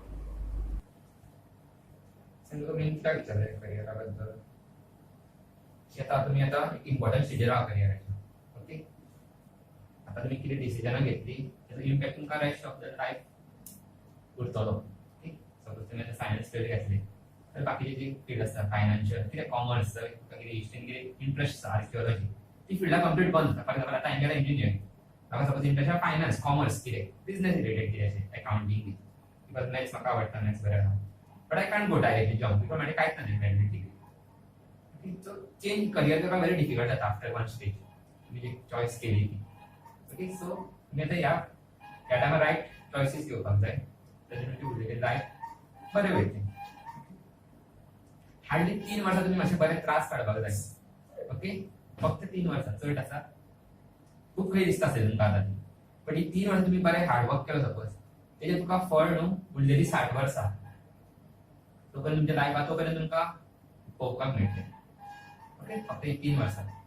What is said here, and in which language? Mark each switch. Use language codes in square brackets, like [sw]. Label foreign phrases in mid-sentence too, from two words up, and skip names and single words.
[kok] तुमकां मेन काय विचारलें करियरा बद्दल तुम्ही आता [en] important stage [kok] आहा करियराच्या ओके आता तुम्ही कितें डिसिजनां घेतली त्याचो इम्पॅक्ट तुमकां [en] rest of the life [kok] उरतलो ओके सपोज तुमी आतां [en] science field [kok] घेतली तर बाकीची जी फील्ड आसता फायनान्शियल कितें कॉमर्स तुका कितें हिस्ट्रीन कितें इंट्रस्ट आसा आर्किओलॉजी ती फिल्डां कंप्लीट बंद जाता [en] for example [kok] आतां हांवें केलां इंजिनियरींग म्हाका सपोज इंट्रस्ट आहा [en] finance commerce [kok] कितें [en] business related [kok] कितें अशें [en] accounting because maths [kok] म्हाका [en] आवडटा मॅथ्स [kok] बरें आहा [en] but I can't go directly jump because my [mr] काहीच नाही [en] branded degree okay so change career करपाक very difficult जाता after one stage [kok] तुम्ही एक चॉईस केली की [en] okay so [kok] तुम्ही आता ह्या टायमार [en] right choices [kok] घेवपाक जाय ताजे तुमची उरलेली लायफ बरें वयतलें हार्डली 3 वर्सां तुम्ही मातशे बरे त्रास काडपाक जाय ओके फक्त 3 वर्सां चड आसा खूब वेळ दिसता असेल तुमकां आतां बट ही 3 वर्सां तुम्ही बरे हार्डवर्क केलो सपोज तेजे तुका फळ न्हू उरलेली 60 वर्सां तोपर्यंत तुमच्या लायफात तोपर्यंत तुमकां पळोवपाक मेळटलें ओके फक्त 3 वर्सां